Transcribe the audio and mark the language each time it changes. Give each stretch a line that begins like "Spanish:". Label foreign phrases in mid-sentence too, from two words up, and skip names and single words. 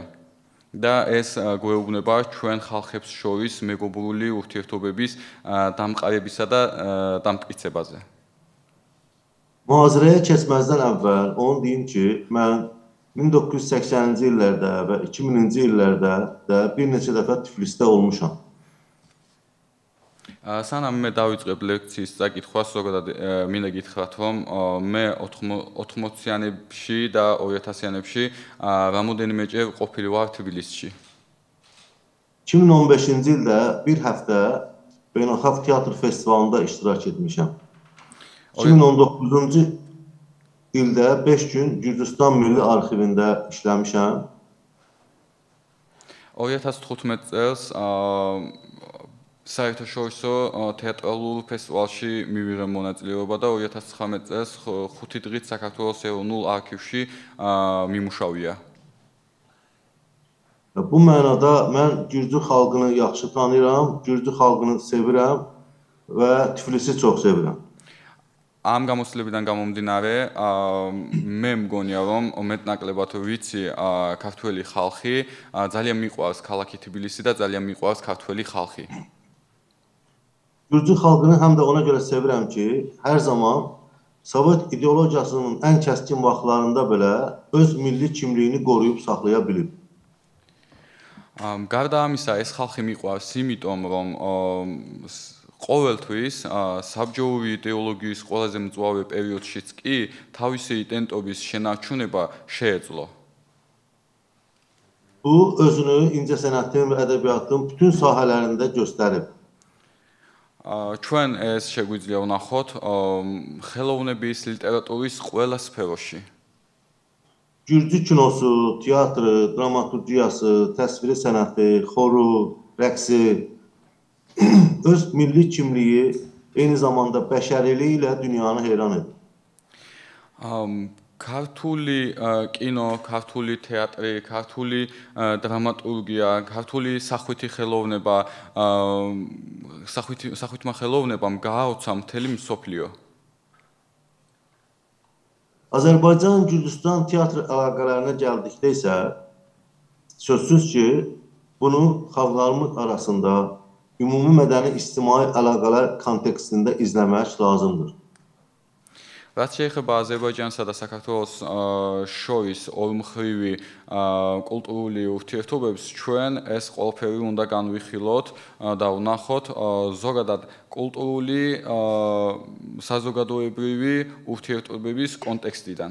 Georgian: და ეს გვეუბნება ჩვენ ხალხებს შორის მეგობრული ურთიერთობების დამყარებისა და დამტკიცებაზე.
Azerbaijani: Mühazirəyə keçməzdən əvvəl onu deyim ki, mən 1980-ci illərdə və 2000-ci illərdə də bir neçə dəfə Tiflisdə olmuşam.
Georgian: სანამ მე დავიწყებ ლექციის წაკითხვას, ზოგადად მინდა გითხრათ, რომ მე 80-იანებში და 2000-იანებში რამოდენიმეჯერ ყოფილი ვარ თბილისში.
Azerbaijani: 2015-ci ildə bir həftə Beynəlxalq Teatr Festivalında iştirak etmişəm. 2019-cu ildə 5 gün Gürcüstan Milli Arxivində işləmişəm.
Georgian: 2015 წელს საერთაშორისო თეატრალურ ფესტივალში მივიღე მონაწილეობა და 2019 წელს 5 დღით საქართველოს ეროვნულ არქივში მიმუშავია.
Azerbaijani: Bu mənada mən Gürcü xalqını yaxşı tanıyıram, Gürcü xalqını sevirəm və Tiflisi çox sevirəm.
Georgian: Am გამოცდილებიდან გამომდინარე, მე მგონია, რომ მეტნაკლებად ვიცი ქართველი ხალხი, ძალიან მიყვარს ქალაქი თბილისი და ძალიან მიყვარს ქართველი ხალხი.
Azerbaijani: Gürcü xalqını həm də ona görə sevirəm ki, hər zaman Sovet ideologiyasının ən kəskin vaxtlarında belə öz milli kimliyini qoruyub saxlaya bilib.
Georgian: გარდა ამისა, ეს ხალხი მიყვარს იმიტომ, რომ ყოველთვის საბჭოური იდეოლოგიის ყველაზე მწვავე პერიოდშიც კი თავისი იდენტობის შენარჩუნება შეეძლო.
Azerbaijani: Bu özünü incəsənətin və ədəbiyyatın bütün sahələrində göstərib.
Georgian: ჩვენ ეს შეგვიძლია ვნახოთ ხელოვნების, ლიტერატურის ყველა სფეროში.
Azerbaijani: Gürcü kinosu, teatrı, dramaturgiyası, təsviri sənəti, xoru, rəqsi öz milli kimliyi eyni zamanda bəşəriliyi ilə dünyanı heyran edir.
Georgian: ქართული კინო, ქართული თეატრი, ქართული დრამატურგია, ქართული სახვითი ხელოვნება, სახვითმა ხელოვნებამ გააოცა მთელი მსოფლიო.
Azerbaijani: Azərbaycan-Gürcüstan teatr əlaqələrinə gəldikdə isə sözsüz ki, bunu xalqlarımız arasında ümumi mədəni ictimai əlaqələr kontekstində izləmək lazımdır.
Georgian: რაც შეეხება აზერბაიჯანსა და საქართველოს შორის ორმხრივი კულტურული ურთიერთობებს, ჩვენ ეს ყველაფერი უნდა განვიხილოთ და ვნახოთ ზოგადად კულტურული საზოგადოებრივი ურთიერთობების კონტექსტიდან.